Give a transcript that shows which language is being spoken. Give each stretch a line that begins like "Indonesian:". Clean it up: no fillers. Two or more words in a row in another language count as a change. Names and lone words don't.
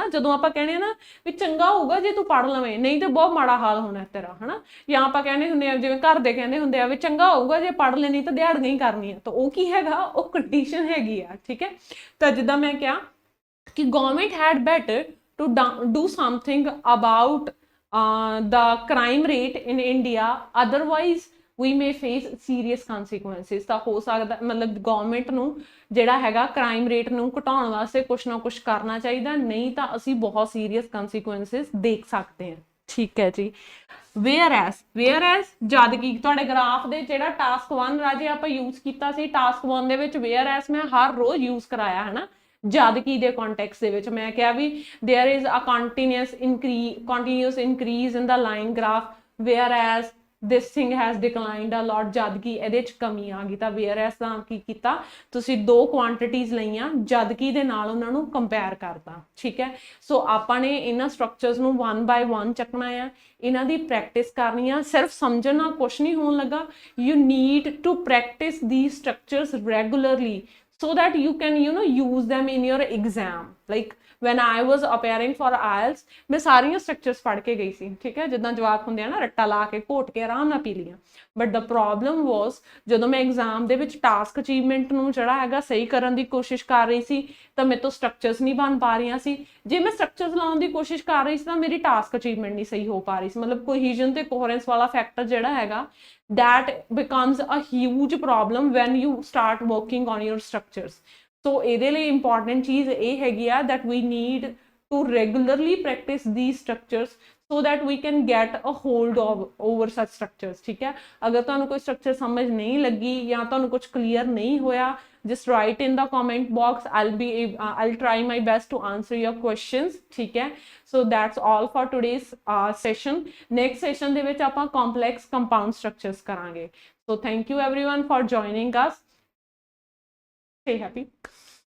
Punjabi: ਜਦੋਂ ਆਪਾਂ ਕਹਿੰਦੇ ਆ ਨਾ ਵੀ ਚੰਗਾ ਹੋਊਗਾ ਜੇ ਤੂੰ ਪੜ੍ਹ ਲਵੇਂ, ਨਹੀਂ ਤੇ ਬਹੁਤ ਮਾੜਾ ਹਾਲ ਹੋਣਾ ਤੇਰਾ, ਹਨਾ। ਜਾਂ ਆਪਾਂ ਕਹਿੰਦੇ ਹੁੰਦੇ ਆ, ਜਿਵੇਂ ਘਰ ਦੇ ਕਹਿੰਦੇ ਹੁੰਦੇ ਆ ਵੀ ਚੰਗਾ ਹੋਊਗਾ ਜੇ ਪੜ੍ਹ ਲੈਣੀ ਤਾਂ ਦਿਹਾੜੀਆਂ ਹੀ ਕਰਨੀਆਂ, ਤਾਂ ਉਹ ਕੀ ਹੈਗਾ, ਉਹ ਕੰਡੀਸ਼ਨ ਹੈਗੀ ਆ, ਠੀਕ ਹੈ। ਤਾਂ ਜਿੱਦਾਂ ਮੈਂ ਕਿਹਾ ਕਿ
English: government had better to do something about the crime rate in India, otherwise we may face serious consequences।
Punjabi: ਤਾਂ ਹੋ ਸਕਦਾ ਮਤਲਬ ਗਵਰਨਮੈਂਟ ਨੂੰ ਜਿਹੜਾ ਹੈਗਾ
English: crime rate
Punjabi: ਨੂੰ ਘਟਾਉਣ ਵਾਸਤੇ ਕੁਛ ਨਾ ਕੁਛ ਕਰਨਾ ਚਾਹੀਦਾ, ਨਹੀਂ ਤਾਂ ਅਸੀਂ ਬਹੁਤ
English: serious consequences
Punjabi: ਦੇਖ ਸਕਦੇ ਹਾਂ, ਠੀਕ ਹੈ ਜੀ। ਵੇਅਰਐਸ ਜਦ ਕਿ ਤੁਹਾਡੇ ਗ੍ਰਾਫ ਦੇ ਜਿਹੜਾ ਟਾਸਕ 1 ਰਾਜੇ ਆਪਾਂ ਯੂਜ਼ ਕੀਤਾ ਸੀ, ਟਾਸਕ 1 ਦੇ ਵਿੱਚ ਵੇਅਰਐਸ ਮੈਂ ਹਰ ਰੋਜ਼ ਯੂਜ਼ ਕਰਾਇਆ, ਹੈ ਨਾ। ਜਦ ਕਿ ਦੇ ਕੰਟੈਕਸਟ ਦੇ ਵਿੱਚ ਮੈਂ ਕਿਹਾ ਵੀ
English: there is a continuous increase in the line graph whereas this thing has declined a lot,
Punjabi: ਜਦ ਕਿ ਇਹਦੇ ਚ ਕਮੀ ਆ ਗਈ। ਤਾਂ whereas ਦਾ ਕੀ ਕੀਤਾ, ਤੁਸੀਂ ਦੋ ਕੁਆਂਟੀਟੀਜ਼ ਲਈਆਂ, ਜਦ ਕਿ ਦੇ ਨਾਲ ਉਹਨਾਂ ਨੂੰ ਕੰਪੇਅਰ ਕਰਤਾ, ਠੀਕ ਹੈ। ਸੋ ਆਪਾਂ ਨੇ ਇਹਨਾਂ ਸਟਰਕਚਰਸ ਨੂੰ 1 by 1 ਚੱਕਣਾ ਆ, ਇਹਨਾਂ ਦੀ ਪ੍ਰੈਕਟਿਸ ਕਰਨੀ ਆ। ਸਿਰਫ ਸਮਝਣ ਨਾਲ ਕੁਛ ਨਹੀਂ ਹੋਣ ਲੱਗਾ,
English: you need to practice these structures regularly so that you can use them in your exam। like when I was appearing for IELTS
Punjabi: ਮੈਂ ਸਾਰੀਆਂ ਸਟਰਕਚਰਸ ਪੜ੍ਹ ਕੇ ਗਈ ਸੀ, ਠੀਕ ਹੈ। ਜਿੱਦਾਂ ਜਵਾਕ ਹੁੰਦੇ ਆ ਨਾ, ਰੱਟਾ ਲਾ ਕੇ ਘੋਟ ਕੇ ਆਰਾਮ ਨਾਲ ਪੀ ਲੀਆਂ।
English: but the problem was
Punjabi: ਜਦੋਂ ਮੈਂ ਐਗਜ਼ਾਮ ਦੇ ਵਿੱਚ
English: task achievement
Punjabi: ਨੂੰ ਜਿਹੜਾ ਹੈਗਾ ਸਹੀ ਕਰਨ ਦੀ ਕੋਸ਼ਿਸ਼ ਕਰ ਰਹੀ ਸੀ ਤਾਂ ਮੇਰੇ ਤੋਂ ਸਟਰਕਚਰਸ ਨਹੀਂ ਬਣ ਪਾ ਰਹੀਆਂ ਸੀ। ਜੇ ਮੈਂ ਸਟਰਕਚਰਸ ਲਾਉਣ ਦੀ ਕੋਸ਼ਿਸ਼ ਕਰ ਰਹੀ ਸੀ ਤਾਂ ਮੇਰੀ
English: task achievement
Punjabi: ਨਹੀਂ ਸਹੀ ਹੋ ਪਾ ਰਹੀ ਸੀ। ਮਤਲਬ ਕੋਹੀਜ਼ਨ ਤੇ ਕੋਹਰੈਂਸ ਵਾਲਾ ਫੈਕਟਰ ਜਿਹੜਾ ਹੈਗਾ
English: that becomes a huge problem when you start working on your structures। so
Punjabi: ਇਹਦੇ ਲਈ important ਚੀਜ਼ ਇਹ ਹੈਗੀ ਆ
English: that we need to regularly practice these structures so that we can get a hold of over such structures,
Punjabi: ਠੀਕ ਹੈ। ਅਗਰ ਤੁਹਾਨੂੰ ਕੋਈ ਸਟਰਕਚਰ ਸਮਝ ਨਹੀਂ ਲੱਗੀ ਜਾਂ ਤੁਹਾਨੂੰ ਕੁਝ ਕਲੀਅਰ ਨਹੀਂ ਹੋਇਆ,
English: just write in the comment box, I'll try my best to answer your questions,
Punjabi: ਠੀਕ ਹੈ।
English: so that's all for today's session। next session
Punjabi: ਦੇ ਵਿੱਚ ਆਪਾਂ
English: complex compound structures ਕਰਾਂਗੇ। so thank you everyone for joining us, stay happy।